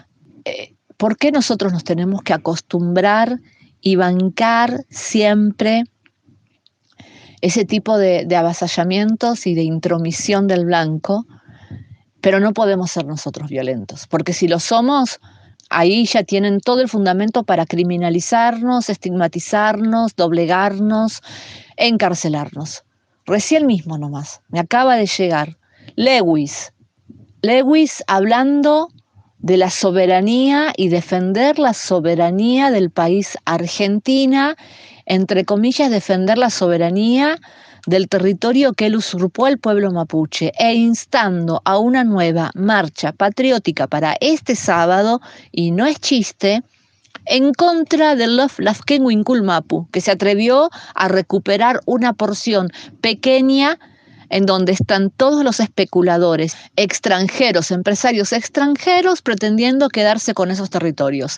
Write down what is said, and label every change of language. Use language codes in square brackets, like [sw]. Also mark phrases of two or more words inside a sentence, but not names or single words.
[es] ¿Por qué nosotros nos tenemos que acostumbrar y bancar siempre ese tipo de avasallamientos y de intromisión del blanco, pero no podemos ser nosotros violentos? Porque si lo somos, ahí ya tienen todo el fundamento para criminalizarnos, estigmatizarnos, doblegarnos, encarcelarnos. Recién mismo nomás, me acaba de llegar Lewis hablando de la soberanía y defender la soberanía del país Argentina, entre comillas, defender la soberanía del territorio que él usurpó al pueblo mapuche, e instando a una nueva marcha patriótica para este sábado, y no es chiste, en contra del Lafkenwinkul-Mapu, que se atrevió a recuperar una porción pequeña en donde están todos los especuladores extranjeros, empresarios extranjeros pretendiendo quedarse con esos territorios.